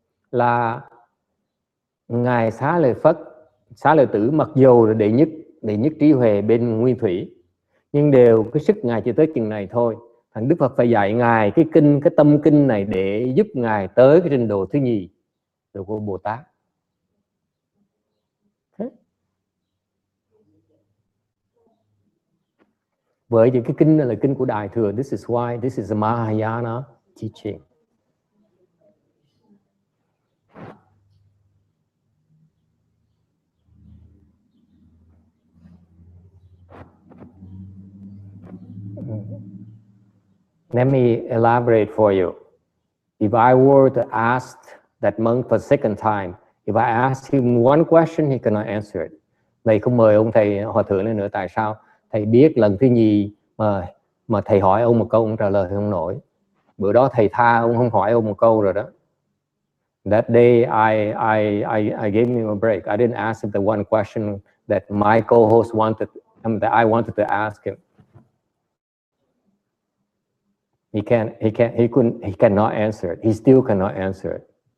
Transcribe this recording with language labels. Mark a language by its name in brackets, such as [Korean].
[Vietnamese] Là ngài Xá Lợi Phất, Xá Lợi Tử mặc dù là đệ nhất trí huệ bên nguyên thủy, nhưng đều cái sức ngài chỉ tới chừng này thôi. Thành Đức Phật phải dạy ngài cái tâm kinh này để giúp ngài tới cái trình độ thứ nhì, độ của Bồ Tát. Bởi vì cái kinh này là kinh của Đại Thừa. [English] This is why this is a Mahayana teaching. Let me elaborate for you. If I were to ask that monk for a second time, if I asked him one question, he cannot answer it. [Vietnamese] Thầy không mời ông thầy hòa thượng lên nữa. Tại sao? Thầy biết lần thứ nhì mà thầy hỏi ông một câu, ông trả lời không nổi. Bữa đó thầy tha ông không hỏi ông một câu rồi đó. [English] That day I gave him a break. I didn't ask him the one question that my co-host wanted, that I wanted to ask him. He cannot answer it. He still cannot answer it.